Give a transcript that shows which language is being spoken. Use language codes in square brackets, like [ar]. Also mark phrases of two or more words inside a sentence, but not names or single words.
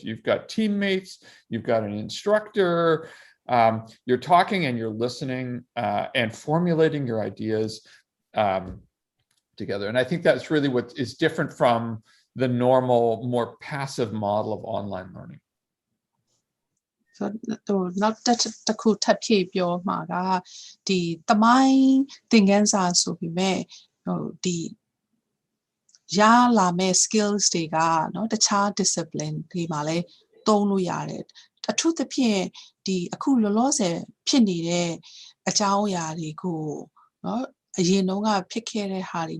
[en] You've got teammates, you've got an instructor, you're talking and you're listening and formulating your ideas together. And I think that's really what is different from the normal, more passive model of online learning. [my] So နောက်တစ်ခုထပ်ဖြည့်ပြောမှာကဒီသမိုင်းသင်ခန်းစာဆိုပြီးမဲ့ဒီရလာမဲ့ skills တွေကเนาะတခြား discipline တွေမှာလည်းသုံးလို့ရတယ် အထူးသဖြင့်ဒီအခုလောလောဆယ်ဖြစ်နေတဲ့အကြောင်းအရာတွေကိုเนาะအရင်တုန်းကဖြစ်ခဲ့တဲ့ဟာတွေ